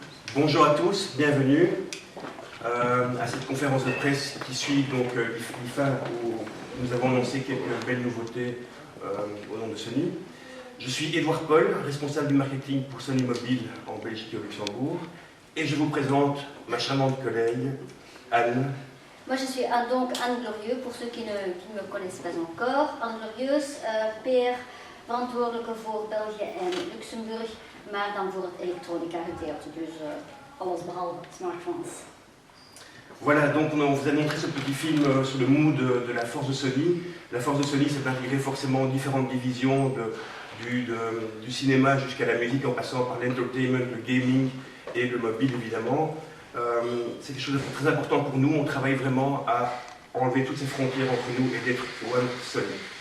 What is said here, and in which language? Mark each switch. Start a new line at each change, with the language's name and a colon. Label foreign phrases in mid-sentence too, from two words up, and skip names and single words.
French: Bonjour à tous, bienvenue à cette conférence de presse qui suit donc l'IFA où nous avons annoncé quelques belles nouveautés au nom de Sony. Je suis Édouard Paul, responsable du marketing pour Sony Mobile en Belgique et au Luxembourg, et je vous présente ma charmante collègue Anne. Moi je suis donc Anne Glorieux, pour ceux qui ne me connaissent pas encore.
Dutch: Anne Glorieus, PR verantwoordelijke voor België en Luxemburg, maar dan voor het elektronica gedeelte, dus alles behalve smartphones.
French: Voilà, donc on vous a montré ce petit film sur le mood de la force de Sony. La force de Sony, c'est d'intégrer forcément différentes divisions du cinéma jusqu'à la musique, en passant par l'entertainment, le gaming et le mobile évidemment. C'est quelque chose de très important pour nous. On travaille vraiment à enlever toutes ces frontières entre nous et d'être One Sony.